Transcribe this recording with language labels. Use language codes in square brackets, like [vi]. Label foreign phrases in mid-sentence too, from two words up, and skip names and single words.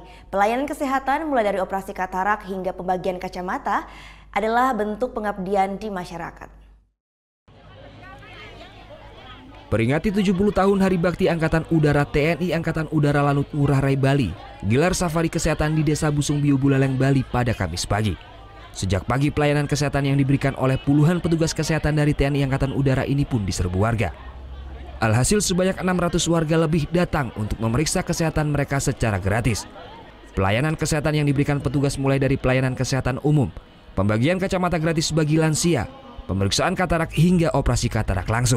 [id] Pelayanan kesehatan mulai dari operasi katarak hingga pembagian kacamata adalah bentuk pengabdian di masyarakat. Peringati 70 tahun Hari Bakti Angkatan Udara TNI Angkatan Udara Lanut Ngurah Rai Bali, gelar safari kesehatan di Desa Busungbiu, Buleleng, Bali pada Kamis pagi. Sejak pagi pelayanan kesehatan yang diberikan oleh puluhan petugas kesehatan dari TNI Angkatan Udara ini pun diserbu warga. Alhasil sebanyak 600 warga lebih datang untuk memeriksa kesehatan mereka secara gratis. Pelayanan kesehatan yang diberikan petugas mulai dari pelayanan kesehatan umum, pembagian kacamata gratis bagi lansia, pemeriksaan katarak hingga operasi katarak langsung.